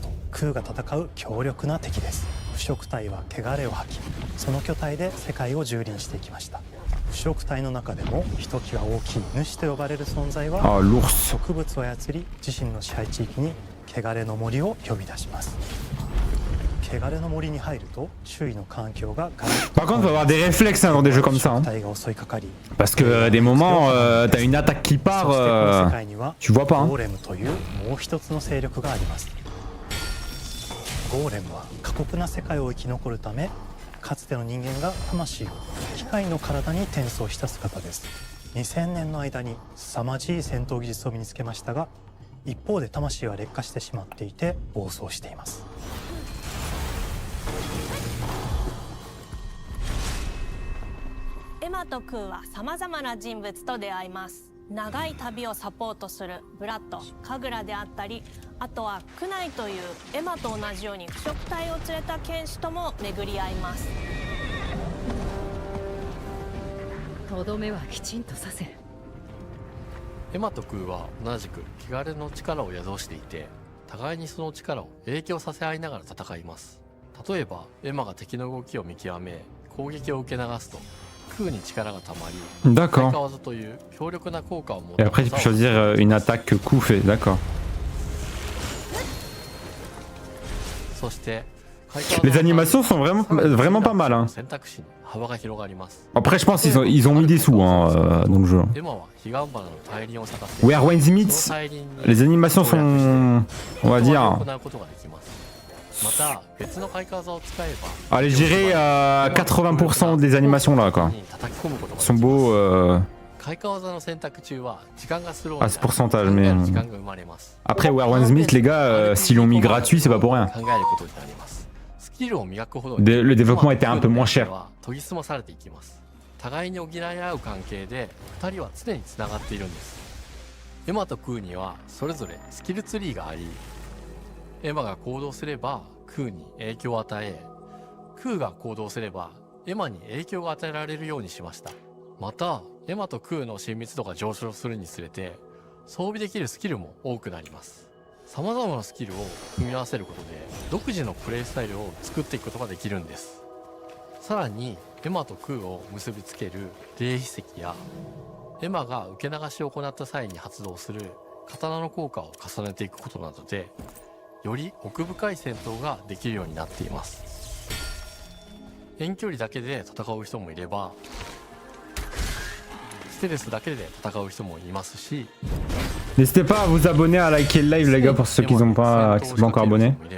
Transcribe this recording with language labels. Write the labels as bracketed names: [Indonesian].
[Japanese] クーが戦う強力な敵です。腐食体は汚れを吐き、その巨体で世界を蹂躙していきました。腐食体の中でもひときわ大きい主と呼ばれる存在は植物を操り、自身の支配地域に汚れの森を呼び出します。汚れの森に入ると周囲の環境が [French] Par contre, il faut avoir des réflexes dans des jeux comme ça. Hein. Parce que des moments, t'as une attaque qui part, tu vois pas. Hein. [Japanese] ゴーレムは過酷な世界を生き残るため、かつての人間が魂を機械の体に転送した姿です。 2000年の間に凄まじい戦闘技術を身につけましたが、一方で魂は劣化してしまっていて暴走しています。エマとクーはさまざまな人物と出会います。長い旅をサポートするブラッド、カグラであったり、あとはクナイというエマと同じように腐食体を連れた剣士とも巡り合います。とどめはきちんとさせる。エマとクーは同じく汚れの力を宿していて、互いにその力を影響させ合いながら戦います。例えばエマが敵の動きを見極め攻撃を受け流すと、クーに力がたまり、開花技という強力な効果を持った [French] Et après, tu peux choisir une attaque que Kou fait, d'accord. [Japanese] そして [French] Les animations sont vraiment pas mal. Hein. [Japanese] 選択肢に幅が広がります。 [French] Après, je pense qu'ils ont mis des sous hein, dans le jeu. [Japanese] エマは彼岸花の大輪を咲かせ、 [French] Where Winds Meets, les animations sont, on va dire. Allez, je dirais 80% des animations là, quoi. Sont beaux à ce pourcentage, mais. Après, Where Winds Meets, les gars, s'ils l'ont mis gratuit, c'est pas pour rien. Le développement était un peu moins cher. [Japanese] 互いに補い合う関係で2人は常につながっているんです。エマとクーにはそれぞれスキルツリーがあり、エマが行動すればクーに影響を与え、クーが行動すればエマに影響が与えられるようにしました。またエマとクーの親密度が上昇するにつれて装備できるスキルも多くなります。さまざまなスキルを組み合わせることで独自のプレイスタイルを作っていくことができるんです。さらにエマとクーを結びつける霊秘石やエマが受け流しを行った際に発動する刀の効果を重ねていくことなどで、より奥深い戦闘ができるようになっています。遠距離だけで戦う人もいれば、ステルスだけで戦う人もいますし、 [French] N'hésitez pas à vous abonner, à liker le live, les gars, pour ceux qui sont pas encore abonnés.